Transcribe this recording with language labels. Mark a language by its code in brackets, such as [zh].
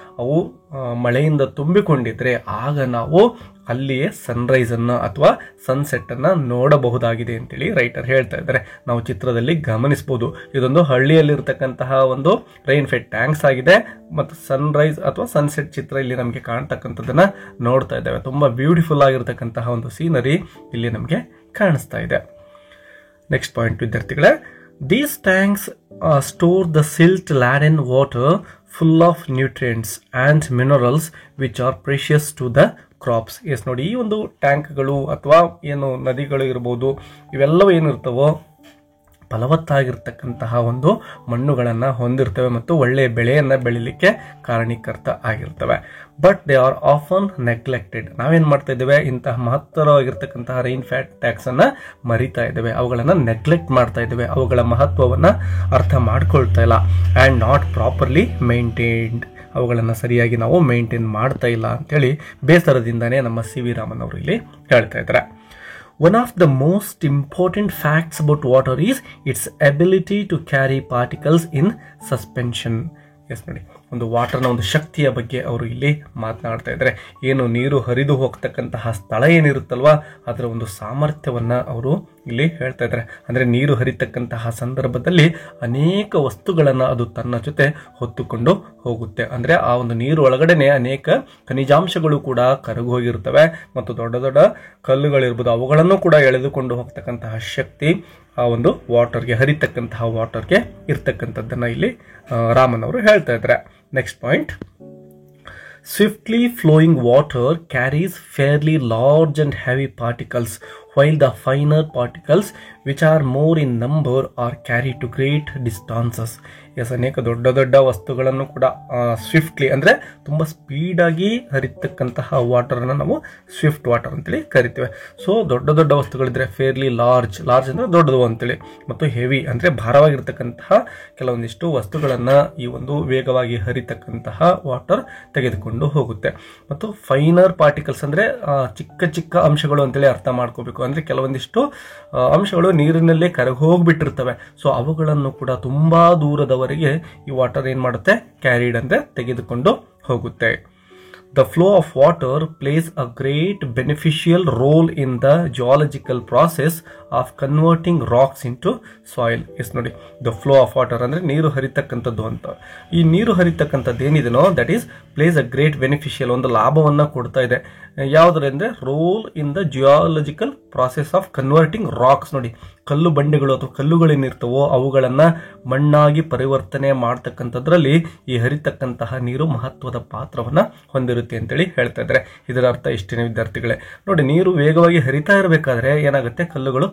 [kn] ಅವು ಮಳೆಯಿಂದ ತುಂಬಿಕೊಂಡಿದ್ರೆ ಆಗ ನಾವು ಅಲ್ಲಿಯೇ ಸನ್ರೈಸ್ ಅನ್ನ ಅಥವಾ ಸನ್ಸೆಟ್ ಅನ್ನ ನೋಡಬಹುದಾಗಿದೆ ಅಂತೇಳಿ ರೈಟರ್ ಹೇಳ್ತಾ ಇದ್ದಾರೆ. ನಾವು ಚಿತ್ರದಲ್ಲಿ ಗಮನಿಸಬಹುದು, ಇದೊಂದು ಹಳ್ಳಿಯಲ್ಲಿರ್ತಕ್ಕಂತಹ ಒಂದು ರೈನ್ ಫೆಡ್ ಟ್ಯಾಂಕ್ಸ್ ಆಗಿದೆ ಮತ್ತು ಸನ್ರೈಸ್ ಅಥವಾ ಸನ್ಸೆಟ್ ಚಿತ್ರ ಇಲ್ಲಿ ನಮಗೆ ಕಾಣ್ತಕ್ಕಂಥದ್ದನ್ನ ನೋಡ್ತಾ ಇದ್ದೇವೆ. ತುಂಬಾ ಬ್ಯೂಟಿಫುಲ್ ಆಗಿರ್ತಕ್ಕಂತಹ ಒಂದು ಸೀನರಿ ಇಲ್ಲಿ ನಮಗೆ ಕಾಣಿಸ್ತಾ ಇದೆ. [en] next point [kn] ವಿದ್ಯಾರ್ಥಿಗಳೇ, [en] these tanks store the silt laden water full of nutrients and minerals which are precious to the crops. [kn] S ನೋಡಿ, ಈ ಒಂದು ಟ್ಯಾಂಕ್ಗಳು ಅಥವಾ ಏನು ನದಿಗಳು ಇರ್ಬೋದು, ಇವೆಲ್ಲವೂ ಏನಿರ್ತವೋ ಫಲವತ್ತಾಗಿರ್ತಕ್ಕಂತಹ ಒಂದು ಮಣ್ಣುಗಳನ್ನ ಹೊಂದಿರ್ತವೆ ಮತ್ತು ಒಳ್ಳೆಯ ಬೆಳೆಯನ್ನ ಬೆಳಿಲಿಕ್ಕೆ ಕಾರಣೀಕರ್ತ ಆಗಿರ್ತವೆ. [en] But they are often neglected. [kn] ನಾವೇನ್ ಮಾಡ್ತಾ ಇದ್ದೇವೆ, ಇಂತಹ ಮಹತ್ತರವಾಗಿರ್ತಕ್ಕಂತಹ ರೈನ್ ಫೆಡ್ ಟ್ಯಾಂಕ್ಸ್ ಅನ್ನ ಮರಿತಾ ಇದ್ದೇವೆ, ಅವುಗಳನ್ನ ನೆಗ್ಲೆಕ್ಟ್ ಮಾಡ್ತಾ ಇದ್ದೇವೆ, ಅವುಗಳ ಮಹತ್ವವನ್ನ ಅರ್ಥ ಮಾಡ್ಕೊಳ್ತಾ ಇಲ್ಲ. [en] and not properly maintained, [kn] ಅವುಗಳನ್ನ ಸರಿಯಾಗಿ ನಾವು ಮೇಂಟೈನ್ ಮಾಡ್ತಾ ಇಲ್ಲ ಅಂತೇಳಿ ಬೇಸರದಿಂದಾನೇ ನಮ್ಮ ಸಿ ವಿ ರಾಮನ್ ಅವರು ಇಲ್ಲಿ ಹೇಳ್ತಾ ಇದ್ದಾರೆ. [en] One of the most important facts about water is its ability to carry particles in suspension. [kn] S ನೋಡಿ, ಒಂದು ವಾಟರ್ನ ಒಂದು ಶಕ್ತಿಯ ಬಗ್ಗೆ ಅವರು ಇಲ್ಲಿ ಮಾತನಾಡ್ತಾ ಇದ್ದಾರೆ. ಏನು ನೀರು ಹರಿದು ಹೋಗ್ತಕ್ಕಂತಹ ಸ್ಥಳ ಏನಿರುತ್ತಲ್ವಾ, ಅದರ ಒಂದು ಸಾಮರ್ಥ್ಯವನ್ನ ಅವರು ಇಲ್ಲಿ ಹೇಳ್ತಾ ಇದ್ದಾರೆ. ಅಂದ್ರೆ ನೀರು ಹರಿತಕ್ಕಂತಹ ಸಂದರ್ಭದಲ್ಲಿ ಅನೇಕ ವಸ್ತುಗಳನ್ನ ಅದು ತನ್ನ ಜೊತೆ ಹೊತ್ತುಕೊಂಡು ಹೋಗುತ್ತೆ. ಅಂದ್ರೆ ಆ ಒಂದು ನೀರು ಒಳಗಡೆನೆ ಅನೇಕ ಖನಿಜಾಂಶಗಳು ಕೂಡ ಕರಗಿ ಹೋಗಿರ್ತವೆ ಮತ್ತು ದೊಡ್ಡ ದೊಡ್ಡ ಕಲ್ಲುಗಳಿರ್ಬೋದು, ಅವುಗಳನ್ನು ಕೂಡ ಎಳೆದುಕೊಂಡು ಹೋಗ್ತಕ್ಕಂತಹ ಶಕ್ತಿ ಆ ಒಂದು ವಾಟರ್ಗೆ, ಹರಿತಕ್ಕಂತಹ ವಾಟರ್ಗೆ ಇರ್ತಕ್ಕಂಥದ್ದನ್ನ ಇಲ್ಲಿ ರಾಮನ್ ಅವರು ಹೇಳ್ತಾ ಇದ್ದಾರೆ. [en] Next point, swiftly flowing water carries fairly large and heavy particles, while the finer particles which are more in number are carried to great distances. [kn] S, ಅನೇಕ ದೊಡ್ಡ ದೊಡ್ಡ ವಸ್ತುಗಳನ್ನು ಕೂಡ ಸ್ವಿಫ್ಟ್ಲಿ ಅಂದ್ರೆ ತುಂಬಾ ಸ್ಪೀಡ್ ಆಗಿ ಹರಿತಕ್ಕಂತಹ ವಾಟರ್ ಅನ್ನ ನಾವು ಸ್ವಿಫ್ಟ್ ವಾಟರ್ ಅಂತೇಳಿ ಕರಿತೇವೆ. ಸೊ ದೊಡ್ಡ ದೊಡ್ಡ ವಸ್ತುಗಳಿದ್ರೆ ಫೇರ್ಲಿ ಲಾರ್ಜ್, ಲಾರ್ಜ್ ಅಂದ್ರೆ ದೊಡ್ಡದು ಅಂತೇಳಿ, ಮತ್ತು ಹೆವಿ ಅಂದ್ರೆ ಭಾರವಾಗಿರ್ತಕ್ಕಂತಹ ಕೆಲವೊಂದಿಷ್ಟು ವಸ್ತುಗಳನ್ನ ಈ ಒಂದು ವೇಗವಾಗಿ ಹರಿತಕ್ಕಂತಹ ವಾಟರ್ ತೆಗೆದುಕೊಂಡು ಹೋಗುತ್ತೆ. ಮತ್ತು ಫೈನರ್ ಪಾರ್ಟಿಕಲ್ಸ್ ಅಂದ್ರೆ ಚಿಕ್ಕ ಚಿಕ್ಕ ಅಂಶಗಳು ಅಂತೇಳಿ ಅರ್ಥ ಮಾಡ್ಕೋಬೇಕು. ಅಂದ್ರೆ ಕೆಲವೊಂದಿಷ್ಟು ಅಂಶಗಳು ನೀರಿನಲ್ಲೇ ಕರಗಿ ಹೋಗ್ಬಿಟ್ಟಿರ್ತವೆ. ಸೊ ಅವುಗಳನ್ನು ಕೂಡ ತುಂಬಾ ದೂರದವರೆಗೆ ಈ ವಾಟರ್ ಏನ್ ಮಾಡುತ್ತೆ, ಕ್ಯಾರಿಡ್ ಅಂದ್ರೆ ತೆಗೆದುಕೊಂಡು ಹೋಗುತ್ತೆ. [en] The flow of water plays a great beneficial role in the geological process of converting rocks into soil. [kn] S ನೋಡಿ, [en] the flow of water [kn] ಅಂದ್ರೆ ನೀರು ಹರಿತಕ್ಕಂಥದ್ದು ಅಂತ. ಈ ನೀರು ಹರಿತಕ್ಕಂಥದ್ದು ಏನಿದೆನೋ [en] that is plays a great beneficial, [kn] ಒಂದು ಲಾಭವನ್ನ ಕೊಡ್ತಾ ಇದೆ. ಯಾವುದರಿಂದ, [en] Role in the geological process of converting rocks. [kn] ನೋಡಿ, ಕಲ್ಲು ಬಂಡೆಗಳು ಅಥವಾ ಕಲ್ಲುಗಳೇನಿರ್ತವೋ ಅವುಗಳನ್ನ ಮಣ್ಣಾಗಿ ಪರಿವರ್ತನೆ ಮಾಡ್ತಕ್ಕಂಥದ್ರಲ್ಲಿ ಈ ಹರಿತಕ್ಕಂತಹ ನೀರು ಮಹತ್ವದ ಪಾತ್ರವನ್ನ ಹೊಂದಿರುತ್ತೆ ಅಂತೇಳಿ ಹೇಳ್ತಾ ಇದ್ದಾರೆ. ಇದರ ಅರ್ಥ ಇಷ್ಟೇನೆ ವಿದ್ಯಾರ್ಥಿಗಳೇ. ನೋಡಿ, ನೀರು ವೇಗವಾಗಿ ಹರಿತಾ ಇರಬೇಕಾದ್ರೆ ಏನಾಗುತ್ತೆ, ಕಲ್ಲುಗಳು